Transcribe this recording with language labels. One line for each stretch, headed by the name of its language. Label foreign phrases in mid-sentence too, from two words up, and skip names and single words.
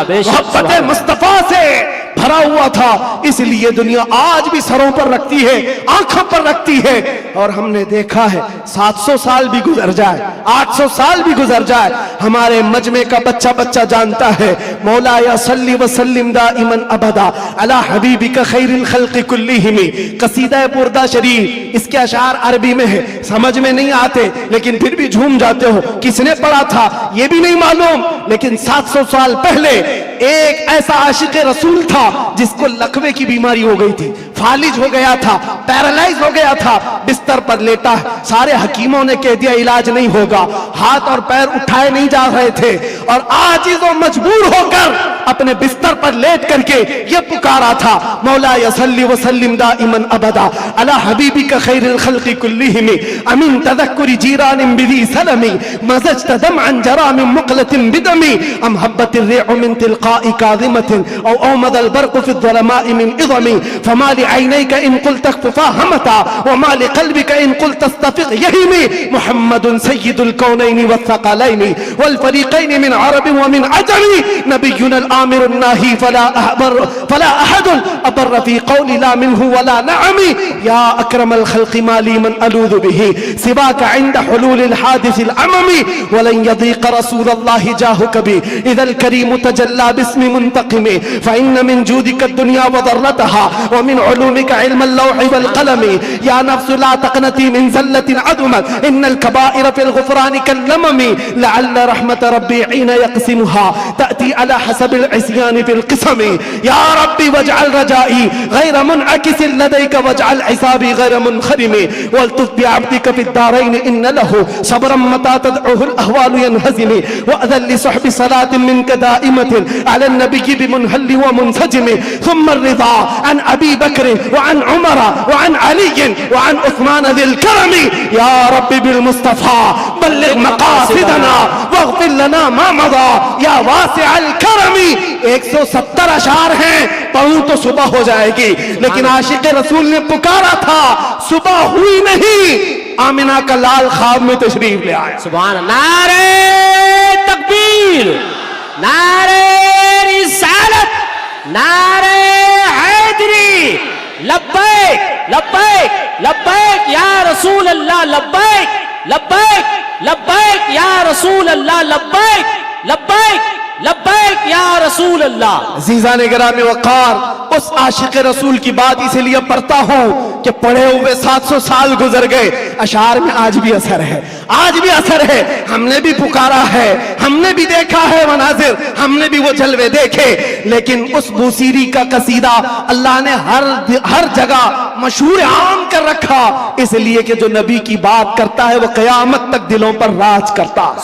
Urdu: محبت مصطفیٰ سے بھرا ہوا تھا. اس لیے دنیا آج بھی سروں پر رکھتی ہے، آنکھوں پر رکھتی ہے. اور ہم نے دیکھا ہے 700 سال بھی گزر جائے، 800 سال بھی گزر جائے، ہمارے مجمعے کا بچہ بچہ جانتا ہے,
Arabic: مولاي صل وسلم دائما أبدا على حبيبك خير الخلق كلهم.
Urdu: قصیدہ بردہ شریف، اس کے اشعار عربی میں ہے، سمجھ میں نہیں آتے لیکن پھر بھی جھوم جاتے ہو. کس نے پڑھا تھا یہ بھی نہیں معلوم، لیکن 700 سال پہلے ایک ایسا عاشق رسول تھا جس کو لقوے کی بیماری ہو گئی تھی، فالج ہو گیا تھا، پیرالائز ہو گیا تھا، بستر پر لیٹا ہے. سارے حکیموں نے کہہ دیا علاج نہیں ہوگا، ہاتھ اور پیر اٹھائے نہیں جا رہے تھے. اور عاجز اور مجبور ہو کر اپنے بستر پر لیٹ کر کے یہ پکارا تھا,
Arabic: مولاي صل وسلم دائما أبدا على حبيبك خير الخلق كلهم أمن تذكر جيران بذي سلم مزجت دمعا جرى من مقلة بدم أم هبت الريح من تلقاء كاظمة أو أومض البرق في الظلماء من إضم فما لعينيك إن قلت اكففا همتا وما لقلبك إن قلت استفق يهم محمد سيد الكونين والثقلين والفريقين من عرب ومن عجم نبينا الآمر الناهي فلا أحد أبر في قول لا منه ولا نعم يا أكرم الخلق ما لي من ألوذ به سواك عند حلول الحادث العمم ولن يضيق رسول الله جاهك بي إذا الكريم تحلى باسم منتقم فإن من جودك الدنيا وضرتها ومن علومك علم اللوح والقلم يا نفس لا تقنطي من زلة عظمت إن الكبائر في الغفران كاللمم لعل رحمة ربي حين يقسمها تأتي على حسب العصيان في القسم يا رب واجعل رجائي غير منعكس لديك واجعل حسابي غير منخرم والطف بعبدك في الدارين إن له صبرا متى تدعه الأهوال ينهزم وائذن لسحب صلاة منك دائمة على النبي بمنهل ومنسجم ثم الرضا عن أبي بكر وعن عمر وعن علي وعن عثمان ذي الكرم يا رب بالمصطفى بلغ مقاصدنا واغفر لنا ما مضى يا واسع الكرم.
Urdu: 170 اشعار ہیں، پڑھوں تو صبح ہو جائے گی، لیکن عاشق رسول نے پکارا تھا، صبح ہوئی نہیں، آمنہ کا لال خواب میں تشریف لے آیا.
Arabic: سبحان الله.
Urdu: نعرۂ تکبیر، نعرۂ رسالت، نعرۂ حیدری,
Arabic: لبيك لبيك لبيك يا رسول الله، لبيك لبيك لبيك يا رسول الله، لبيك لبيك لبيك يا رسول الله.
Urdu: عزیزان گرامی وقار، اس عاشق رسول کی بات اسی لیے پڑھتا ہوں کہ پڑھے ہوئے 700 سال گزر گئے، اشعار میں آج بھی اثر ہے، آج بھی اثر ہے. ہم نے بھی پکارا ہے، ہم نے بھی دیکھا ہے مناظر، ہم نے بھی وہ جلوے دیکھے، لیکن اس بوصیری کا قصیدہ اللہ نے ہر جگہ مشہور عام کر رکھا، اس لیے کہ جو نبی کی بات کرتا ہے وہ قیامت تک دلوں پر راج کرتا ہے.